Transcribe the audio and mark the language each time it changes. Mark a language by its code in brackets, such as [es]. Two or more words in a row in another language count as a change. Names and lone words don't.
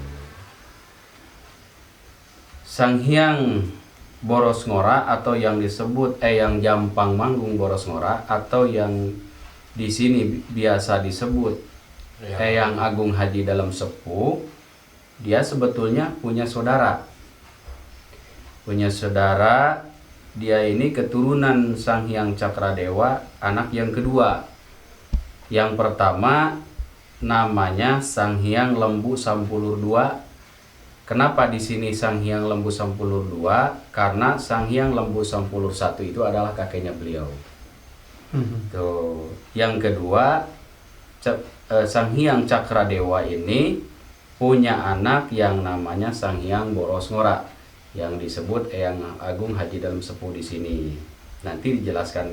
[id] Sang Hyang Boros Ngora atau yang disebut Eyang Jampang Manggung Boros Ngora atau yang di sini biasa disebut Eyang Agung Haji Dalam Sepuh, dia sebetulnya punya saudara. Dia ini keturunan Sang Hyang Cakradewa, anak yang kedua. Yang pertama namanya Sang Hyang Lembu Sampulur II. Kenapa di sini Sang Hyang Lembu Sampulur II? Karena Sang Hyang Lembu Sampulur I itu adalah kakeknya beliau. Tuh. Yang kedua, Sang Hyang Cakradewa ini punya anak yang namanya Sang Hyang Boros Ngora, yang disebut Eyang Agung Haji Dalam Sepuh di sini.